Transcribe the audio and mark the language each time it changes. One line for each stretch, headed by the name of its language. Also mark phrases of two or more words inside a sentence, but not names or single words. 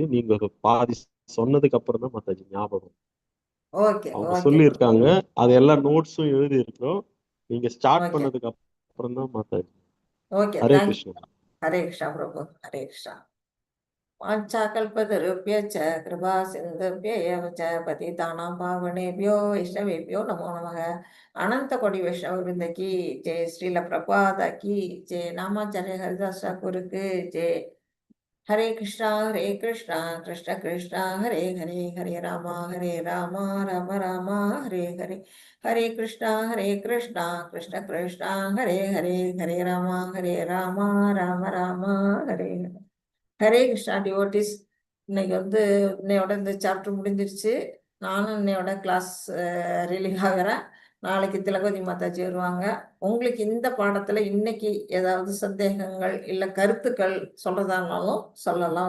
Tamil: நீங்க பாதி சொன்னதுக்கு அப்புறம் தான் மாதாஜி ஞாபகம். ஓகே அவங்க ஓகே சொல்லியிருக்காங்க, அது எல்லா நோட்ஸும் எழுதி இருக்கிறோம். நீங்க ஸ்டார்ட் ஓகே பண்ணதுக்கு அப்புறம் தான் மாதாஜி. ஓகே ஹரே தேங்க்யூ. கிருஷ்ணா. ஹரே கிருஷ்ணா பிரபு. ஹரே கிருஷ்ணா.
Sanskrit: வாஞ்சாகல்பதருभ्यश्च कृपा सिन्धुभ्य एव च पतितानां पावनेभ्यो वैष्णवेभ्यो नमो नमः.
Hindi: अनंत कोटि वैष्णव वृंद की जय, श्रील प्रभुपाद की जय, नामाचार्य हरिदास ठाकुर की जय.
Sanskrit: हरे कृष्णा कृष्ण कृष्ण हरे हरे, हरे राम राम राम हरे हरे. हरे कृष्णा कृष्ण कृष्ण हरे हरे, हरे राम राम राम हरे हरे.
Tamil: ஹரே கிருஷ்ணா டிவோட்டிஸ். இன்னைக்கு வந்து இன்னையோட இந்த சாப்டர் முடிஞ்சிருச்சு. நானும் இன்னையோட
English: class relieve
Tamil: ஆகிறேன். நாளைக்கு திலகவதி மாதாஜி வருவாங்க. உங்களுக்கு இந்த பாடத்துல இன்னைக்கு ஏதாவது சந்தேகங்கள் இல்ல கருத்துக்கள் சொல்றதானாலும் சொல்லலாம்.